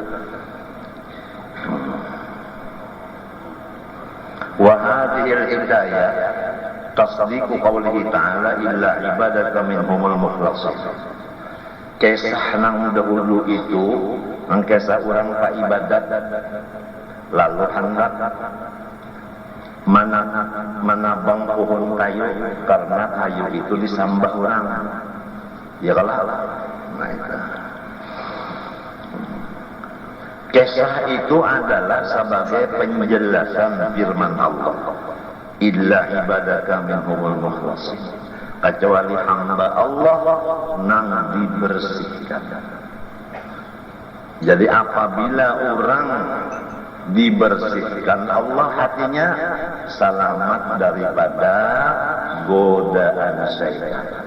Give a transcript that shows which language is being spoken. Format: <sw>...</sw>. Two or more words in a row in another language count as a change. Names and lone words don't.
<ar>وهذه الهداية تصديق قوله تعالى إلا عبادك منهم المخلصين.</ar> <bjn>Kisah nang dahulu itu nang kisah orang pa ibadat lalu hendak menabang pohon kayu karena kayu itu disambah orang. Ya kalah. Nah, itu.</bjn> <id>Kisah itu adalah sebagai penjelasan firman Allah.</id> <ar>إلا عبادك منهم المخلصين.</ar> <bjn>Kecuali hamba Allah nang dibersihkan.</bjn> <id>Jadi apabila orang dibersihkan Allah hatinya selamat daripada godaan syaitan.</id>